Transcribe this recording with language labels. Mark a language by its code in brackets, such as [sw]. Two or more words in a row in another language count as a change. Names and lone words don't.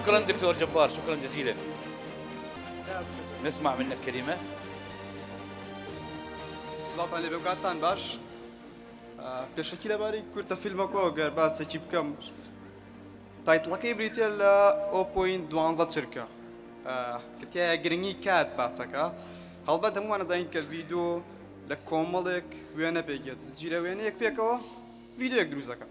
[ar] شكرا دكتور جبار، شكرا جزيلا. نسمع منك كلمة. [ckb] سڵاتان لێ بێگاتان باش. پێشەکی لەباری کورتە فیلمەکەوە گەر باسێکی بکەم. تایتڵەکەی بریتە لە 0.12 چرکە کە تایە گرنگی کات باسەکە. هەڵبەت هەمووان نەزانین کە ڤیدیۆ لە کۆمەڵێک وێنە پێکێت، زنجیرە وێنەیەک پێکەوە ڤیدیۆیەک دروست دەکەن.